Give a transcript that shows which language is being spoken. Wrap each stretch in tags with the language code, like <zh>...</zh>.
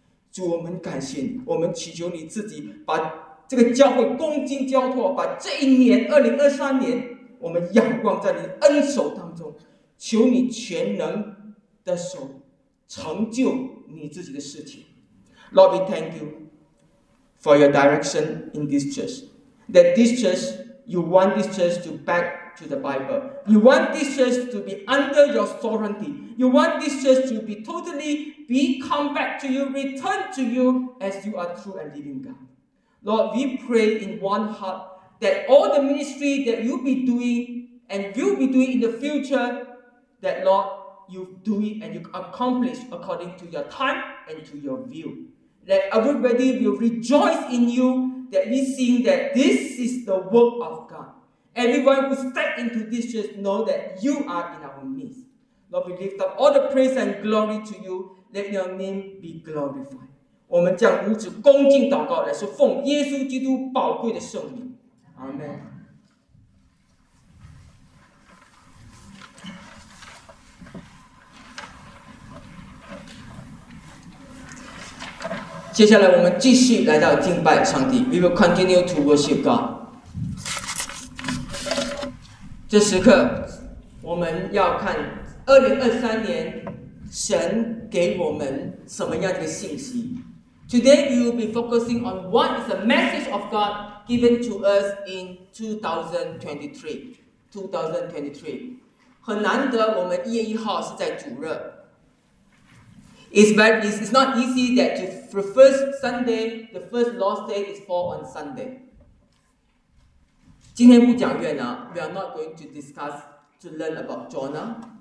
<zh>主，我们感谢你，我们祈求你自己把这个教会恭敬交托，把这一年2023年我们仰望在你的恩手当中，求你全能的手成就你自己的事情。</zh> <en>Lord, we thank you for your direction in this church. That this church, you want this church to back to the Bible. You want this church to be under your sovereignty. You want this church to be totally be come back to you, return to you as you are true and living God. Lord, we pray in one heart that all the ministry that you'll be doing and will be doing in the future, that Lord, you do it and you accomplish according to your time and to your will. That everybody will rejoice in you, that we see that this is the work of God. Everyone who step into this church know that you are in our midst. Lord, we lift up all the praise and glory to you. Let your name be glorified.</en> <zh>我们将如此恭敬祷告，乃是奉耶稣基督宝贵的圣名。</zh> <en>Amen. We will continue to worship God.</en> <zh>这时刻我们要看2023年神给我们什么样的信息。</zh> <en>Today we will be focusing on what is the message of God given to us in 2023.</en> <zh>很难得我们1月1号是在主日。</zh> <en>It's not easy that the first Sunday, the first Lord's Day is fall on Sunday.</en> <zh>今天不讲约拿，</zh> <en>we are not going to discuss to learn about Jonah.</en>